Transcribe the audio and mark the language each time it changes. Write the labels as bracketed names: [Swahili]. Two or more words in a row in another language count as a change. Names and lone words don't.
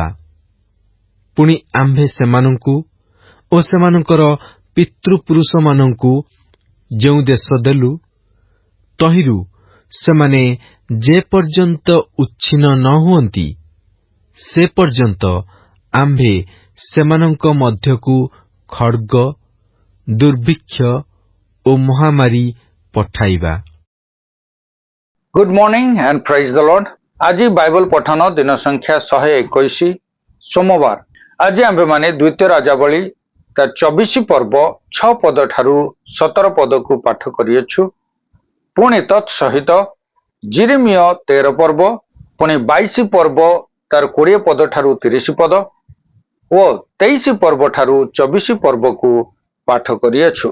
[Odia] ପୁଣି ଆମ୍ଭେ ସେମାନଙ୍କୁ ଓ ସେମାନଙ୍କର ପିତୃପୁରୁଷମାନଙ୍କୁ ଯେଉଁ ଦେଶ ଦେଲୁ, ତହିଁରୁ ସେମାନେ ଯେ ପର୍ଯ୍ୟନ୍ତ ଉଚ୍ଛିନ୍ନ ନ ହୁଅନ୍ତି, ସେ ପର୍ଯ୍ୟନ୍ତ ଆମ୍ଭେ ସେମାନଙ୍କ ମଧ୍ୟକୁ ଖଡ୍ଗ, ଦୁର୍ଭିକ୍ଷ ଓ ମହାମାରୀ ପଠାଇବା। [English] Good morning and praise the Lord. [Odia] ଆଜି ବାଇବଲ ପଠନ ଦିନ ସଂଖ୍ୟା 121 ସୋମବାର। ଆଜି ଆମ୍ଭେମାନେ ଦ୍ୱିତୀୟ ରାଜାବଳୀ ତା 24 ପର୍ବ 6 ପଦ ଠାରୁ 17 ପଦକୁ ପାଠ କରିଅଛୁ। ପୁଣି ତତ୍ ସହିତ ଜିରିମିୟ 13 ପର୍ବ, ପୁଣି 22 ପର୍ବ ତାର 20 ପଦ ଠାରୁ 30 ପଦ ଓ 23 ପର୍ବ ଠାରୁ 24 ପର୍ବକୁ ପାଠ କରିଅଛୁ।